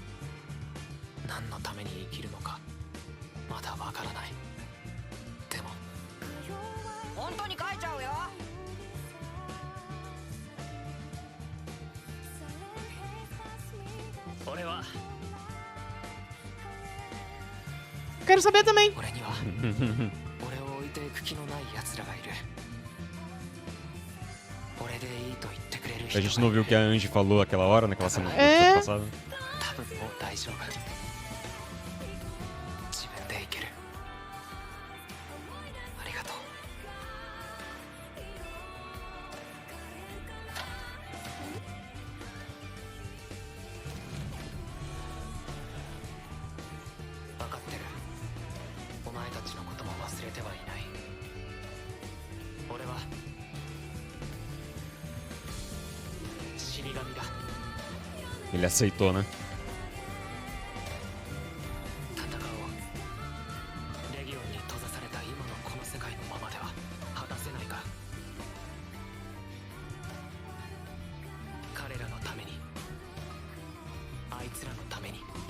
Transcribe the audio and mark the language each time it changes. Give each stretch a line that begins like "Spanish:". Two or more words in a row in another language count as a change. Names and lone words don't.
Japanese: 何のために生きるのかまだわからない。でも本当に書いちゃうよ。俺は
Portuguese: Quero saber também.
Japanese: 俺には俺を置いていく気のない奴らがいる。俺でいいと言ってくれる
Portuguese: A
Japanese: 人
Portuguese: gente
Japanese: が
Portuguese: não
Japanese: い
Portuguese: viu o
Japanese: る。
Portuguese: que a Angie falou aquela hora, naquela cena É. passada?
Japanese: 多分もう大丈夫。自分でいける。ありがとう。分かってる。お前たちのことも忘れてはいない。俺は死神だ。
Portuguese: Ele aceitou, né?
Japanese: 戦おう。レギオンに閉ざされた今のこの世界のままでは果たせないか。彼らのために、あいつらのために。